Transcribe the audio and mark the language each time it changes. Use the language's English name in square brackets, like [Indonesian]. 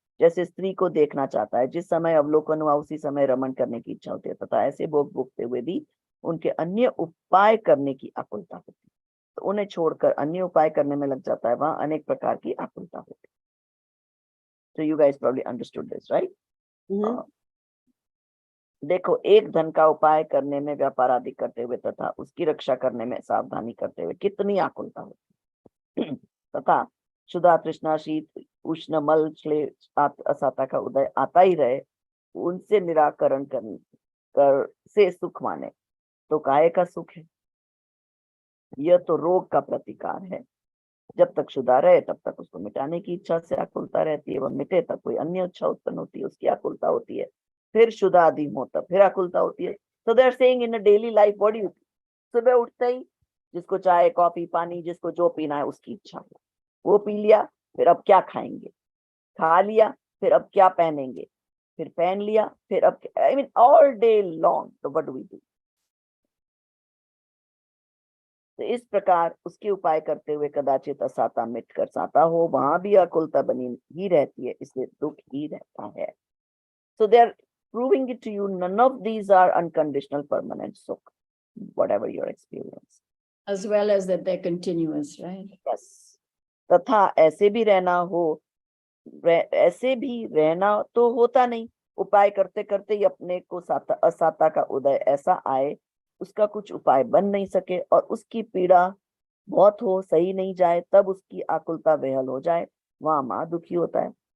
[Hindi] जैसे स्त्री को देखना चाहता है, जिस समय अवलोकन हुआ उसी समय रमण करने की इच्छा होती है, तथा ऐसे भोग भोगते हुए भी उनके अन्य उपाय करने की आकुलता होती है, तो उन्हें छोड़कर अन्य उपाय करने में लग जाता है, वहां अनेक प्रकार की आकुलता होती है। [English] So you guys probably understood this, right? [Hindi] देखो, एक धन का उपाय करने में व्यापार आदि करते हुए तथा उसकी रक्षा करने में सावधानी करते हुए कितनी आकुलता होती है, तथा क्षुधा तृष्णा शीत उष्ण मल क्लेश असाता का उदय आता ही रहे, उनसे निराकरण कर से सुख माने तो काहे का सुख है। यह तो रोग का प्रतिकार है। जब तक क्षुधा रहे तब तक उसको मिटाने की इच्छा से आकुलता रहती है, वह मिटे तब कोई अन्य इच्छा उत्पन्न होती है, उसकी आकुलता होती है, फिर क्षुधा आदि हो तब फिर आकुलता होती है। [English] So they are saying in a daily life, what do you do? [Hindi] सुबह उठते ही जिसको चाय कॉफी पानी जिसको जो पीना है उसकी इच्छा हो, वो पी लिया, फिर अब क्या खाएंगे, खा लिया, फिर अब क्या पहनेंगे, फिर पहन लिया, फिर अब [English] I mean all day long. So what do we do? [Hindi] तो इस प्रकार उसके उपाय करते हुए कदाचित असाता मिटकर साता हो, वहां भी आकुलता बनी ही रहती है, इसलिए दुख ही रहता है। [English] So they are proving it to you, none of these are unconditional permanent sukh, whatever your experience. As well as that they're continuous, right? Yes. [Hindi] तथा ऐसे भी रहना हो, ऐसे भी रहना तो होता नहीं, उपाय करते करते ही अपने को असाता का उदय ऐसा आए, उसका कुछ उपाय बन नहीं सके और उसकी पीड़ा बहुत हो, सही नहीं जाए, तब उसकी आकुलता वेहल हो जाए, वहां मां दुखी होता है।